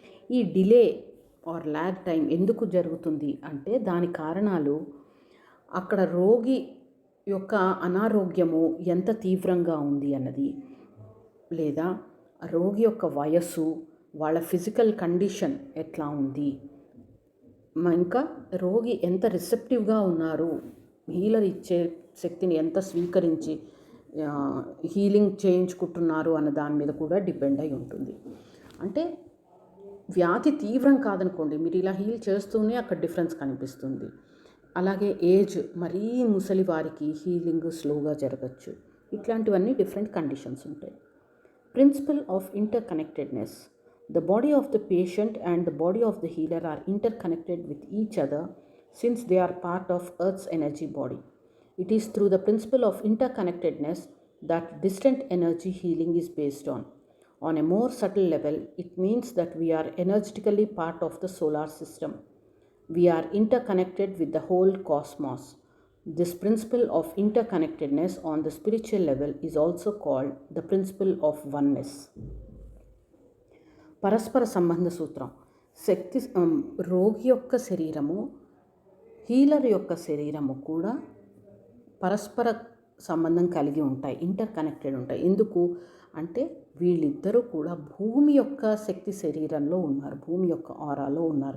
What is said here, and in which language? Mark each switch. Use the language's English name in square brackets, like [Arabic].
[Telugu] ఈ delay are lag time ఎందుకు జరుగుతుంది అంటే దాని కారణాలు అక్కడ రోగి యొక్క అనారోగ్యము ఎంత తీవ్రంగా ఉంది అన్నది, లేదా రోగి యొక్క వయస్సు, వాళ్ళ ఫిజికల్ కండిషన్ ఎట్లా ఉంది, ఇంకా రోగి ఎంత రిసెప్టివ్గా ఉన్నారు, హీలర్ ఇచ్చే శక్తిని ఎంత స్వీకరించి హీలింగ్ చేయించుకుంటున్నారు అన్న దాని మీద కూడా డిపెండ్ అయి ఉంటుంది. అంటే వ్యాధి తీవ్రం కాదనుకోండి, మీరు ఇలా హీల్ చేస్తూనే అక్కడ డిఫరెన్స్ కనిపిస్తుంది. అలాగే ఏజ్, మరీ ముసలి వారికి హీలింగ్ స్లోగా జరగచ్చు. ఇట్లాంటివన్నీ డిఫరెంట్ కండిషన్స్ ఉంటాయి. [English] Principle of interconnectedness. The body of the patient and the body of the healer are interconnected with each other since they are part of Earth's energy body. It is through the principle of interconnectedness that distant energy healing is based on. On a more subtle level, it means that we are energetically part of the solar system. We are interconnected with the whole cosmos. This principle of interconnectedness on the spiritual level is also called the principle of oneness. [Telugu] పరస్పర సంబంధ సూత్రం. శక్తి రోగి యొక్క శరీరము, healer యొక్క శరీరము కూడా పరస్పర సంబంధం కలిగి ఉంటాయి, ఇంటర్ కనెక్టెడ్ ఉంటాయి. ఎందుకు అంటే వీళ్ళిద్దరూ కూడా భూమి యొక్క శక్తి శరీరంలో ఉన్నారు, భూమి యొక్క ఆరాలో ఉన్నారు.